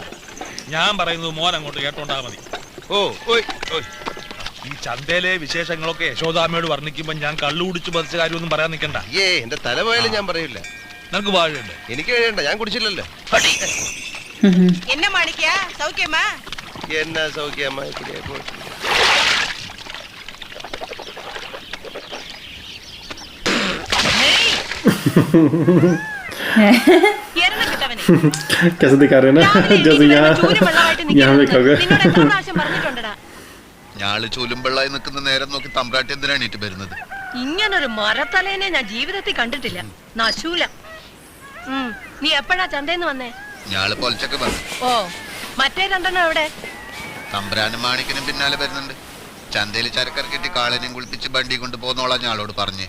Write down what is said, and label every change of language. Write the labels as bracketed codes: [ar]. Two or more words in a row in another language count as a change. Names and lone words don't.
[ml] ഞാൻ പറയുന്നത് മോൻ അങ്ങോട്ട് കേട്ടോണ്ടാ മതി. ഈ ചന്തയിലെ വിശേഷങ്ങളൊക്കെ യശോദാമ്മയോട് വർണ്ണിക്കുമ്പോ ഞാൻ കള്ളു കുടിച്ച് പറിച്ച കാര്യമൊന്നും പറയാൻ നിൽക്കണ്ട. എന്റെ തല പോയാലും ഞാൻ പറയില്ല. നിനക്ക് വാഴയുണ്ട്, എനിക്ക് കഴിയണ്ട, ഞാൻ കുടിച്ചില്ലല്ലോ. എന്നാ മാണിക്കാ സൗഖ്യമാ? എന്നാ സൗഖ്യമാ? [hi] कैसे दिखा रहे हैं ना, जैसे यहाँ देखोगे. [ml] ഞാള് ചൂലുംപെള്ളായി നിൽക്കുന്ന നേരം നോക്കി തമ്പ്രാട്ടി എന്തിനാണ് എണീറ്റ് വരുന്നത്? ഇങ്ങനൊരു മരത്തലേനെ ഞാൻ ജീവിതത്തിൽ കണ്ടിട്ടില്ല. നശൂല. നീ എപ്പോഴാ ചന്തേന്ന് വന്നേ? ഞാള് പൊലച്ചൊക്കെ വന്നു. ഓ, മറ്റേ 2 എവിടെ? തമ്പ്രാനും മാണിക്കനും പിന്നാലെ വരുന്നുണ്ട്. ചന്തയിൽ ചരക്കിറക്കിട്ട് കാളനെയും കുളിപ്പിച്ച് വണ്ടി കൊണ്ട് പോന്നോളാം ഞാളോട് പറഞ്ഞേ.